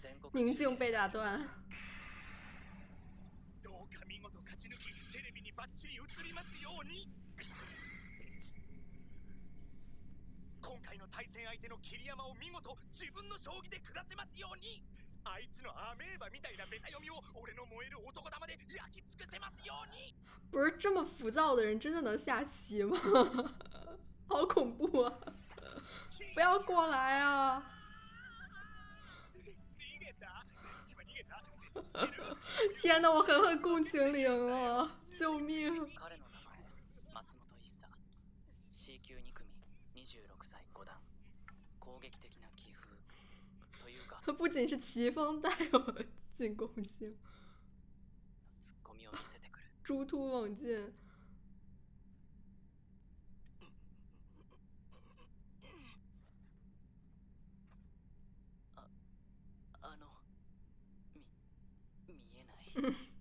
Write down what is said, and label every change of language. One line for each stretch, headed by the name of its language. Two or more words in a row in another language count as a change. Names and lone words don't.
Chinese: 宁静被打断。
Japanese: どうか見事勝ち抜きテレビにバッチリ映りますように。今回の対戦相手の桐山を見事自分の将棋で下せますように。あいつのアメーバみたいなベタ読みを俺の燃える男玉で焼き尽くせますように。
Chinese: 不是这么浮躁的人真的能下棋吗？好恐怖啊！不要过来啊！
Japanese: 逃げた？今逃げた？
Chinese: 天哪，我狠狠共情灵了，救命！
Japanese: 彼の名前松本一茶 C 級2組26歳5段攻撃的な棋風というか
Chinese: 不仅是棋风带有进攻性，
Japanese: ツッコミを見せてくる。
Chinese: 猪突猛进。
Japanese: 見えない。